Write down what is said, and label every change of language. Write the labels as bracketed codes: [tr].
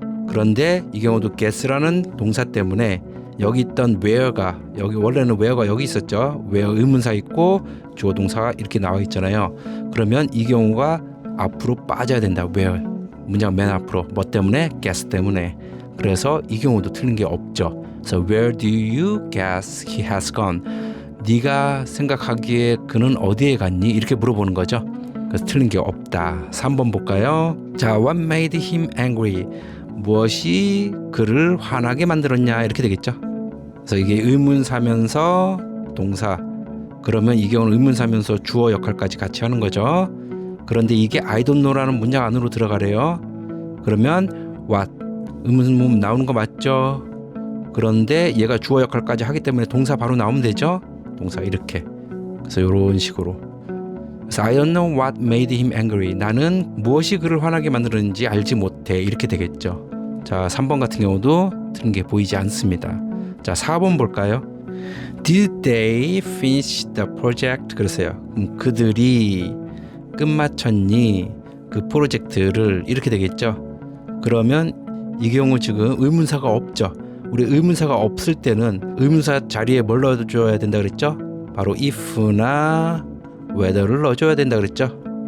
[ko] 그런데 이 경우도 guess라는 동사 때문에 여기 있던 where가 여기 원래는 where가 여기 있었죠. where 의문사 있고 주어 동사가 이렇게 나와 있잖아요. 그러면 이 경우가 앞으로 빠져야 된다. where 문장 맨 앞으로 뭐 때문에? guess 때문에. 그래서 이 경우도 틀린 게 없죠. 그래서 [en] where do you guess he has gone? [ko] 네가 생각하기에 그는 어디에 갔니? 이렇게 물어보는 거죠. 그래서 틀린 게 없다. 3번 볼까요? [en] 자, what made him angry? [ko] 무엇이 그를 화나게 만들었냐? 이렇게 되겠죠. 그래서 이게 의문사면서 동사. 그러면 이 경우는 의문사면서 주어 역할까지 같이 하는 거죠. 그런데 이게 [en] I don't know [ko] 라는 문장 안으로 들어가래요. 그러면 what 의문문 나오는 거 맞죠? 그런데 얘가 주어 역할까지 하기 때문에 동사 바로 나오면 되죠? 동사 이렇게. 그래서 이런 식으로. 그래서 [en] I don't know what made him angry. [ko] 나는 무엇이 그를 화나게 만들었는지 알지 못해. 이렇게 되겠죠. 자, 3번 같은 경우도 틀린 게 보이지 않습니다. 자, 4번 볼까요? [en] Did they finish the project? [ko] 그러세요. 그들이 끝마쳤니? 그 프로젝트를 이렇게 되겠죠. 그러면 이 경우 지금 의문사가 없죠. 우리 의문사가 없을 때는 의문사 자리에 뭘 넣어줘야 된다 그랬죠? 바로 if나 whether를 넣어줘야 된다 그랬죠.